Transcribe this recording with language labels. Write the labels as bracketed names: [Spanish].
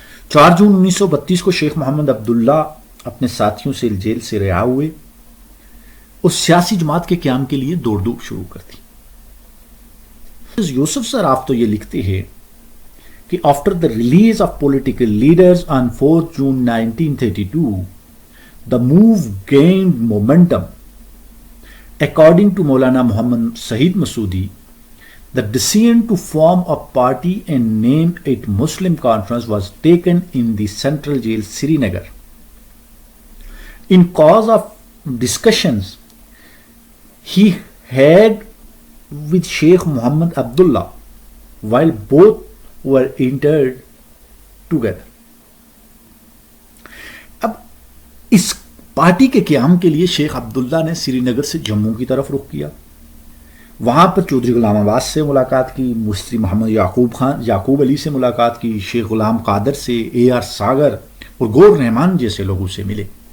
[Urdu] 4 جون 1932 کو شیخ محمد عبداللہ اپنے ساتھیوں سے جیل سے رہا ہوئے اور سیاسی جماعت کے قیام کے لیے دوڑ دھوپ شروع کر دی۔ یوسف صراف تو یہ لکھتے ہیں کہ [English] After the release of political leaders on 4 June 1932 the move gained momentum. According to Maulana Muhammad Saeed Masoodi, the decision to form a party and name it Muslim Conference was taken in the Central Jail Srinagar. In cause of discussions he had with Sheikh Muhammad Abdullah while both were interred together. [Urdu] اب اس party کے قیام کے لیے شیخ عبداللہ نے سری نگر سے جموں کی طرف رخ کیا، وہاں پر چودھری غلام عباس سے ملاقات کی، مفتی محمد یعقوب علی سے ملاقات کی، شیخ غلام قادر سے، اے آر ساگر اور گور رحمان جیسے لوگوں سے ملے۔